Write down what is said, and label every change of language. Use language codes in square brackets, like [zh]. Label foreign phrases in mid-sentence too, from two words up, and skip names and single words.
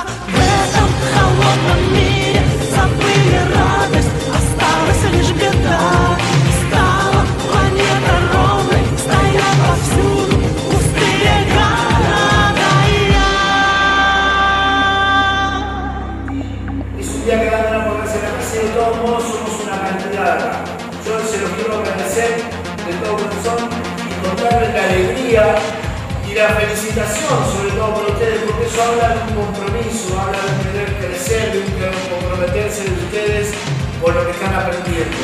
[ru] В этом холодном мире забыли радость, осталась лишь беда. Стала планета ровной, стоят повсюду пустые города. [es] Es un día que dan por agradecer de todos modos, somos una cantidad. Yo se los quiero agradecer de todo corazón y contarles la alegría y la felicitación, sobre todo por ustedes, porque eso habla de un compromiso, habla de querer crecer, de un comprometerse de ustedes por lo que están aprendiendo.